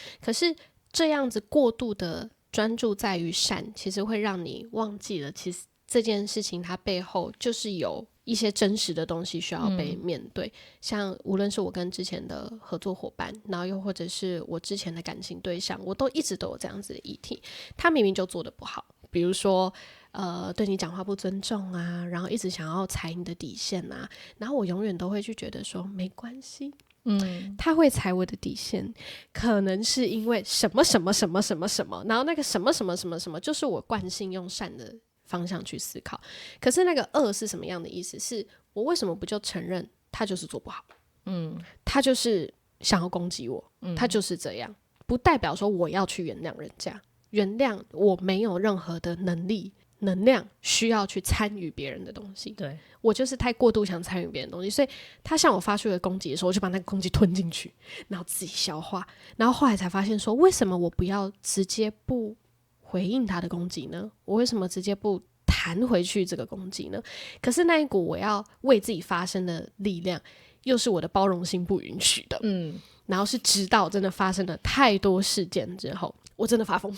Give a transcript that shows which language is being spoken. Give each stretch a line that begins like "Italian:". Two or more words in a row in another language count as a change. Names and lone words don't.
Chinese: 可是這樣子過度的專注在於善，其實會讓你忘記了其實這件事情它背後就是有一些真實的東西需要被面对，像無論是我跟之前的合作夥伴，然後又或者是我之前的感情對象，我都一直都有這樣子的議題。他明明就做得不好，比如說对你講話不尊重啊，然後一直想要踩你的底線啊，然後我永遠都會去覺得說沒關係，他會踩我的底線，可能是因為什麼什麼什麼什麼什麼，然後那個什麼什麼什麼什麼，就是我慣性用善的方向去思考。可是那個惡是什麼樣的意思？是我為什麼不就承認他就是做不好，他就是想要攻擊我，他就是這樣，不代表說我要去原諒人家，原諒我沒有任何的能量需要去參與別人的東西。對，我就是太過度想參與別人的東西，所以他向我發出一個攻擊的時候，我就把那個攻擊吞進去，然後自己消化，然後後來才發現說，為什麼我不要直接不回應他的攻擊呢？我為什麼直接不彈回去這個攻擊呢？可是那一股我要為自己發聲的力量，又是我的包容心不允許的。然後是直到真的發生了太多事件之後，我真的發瘋。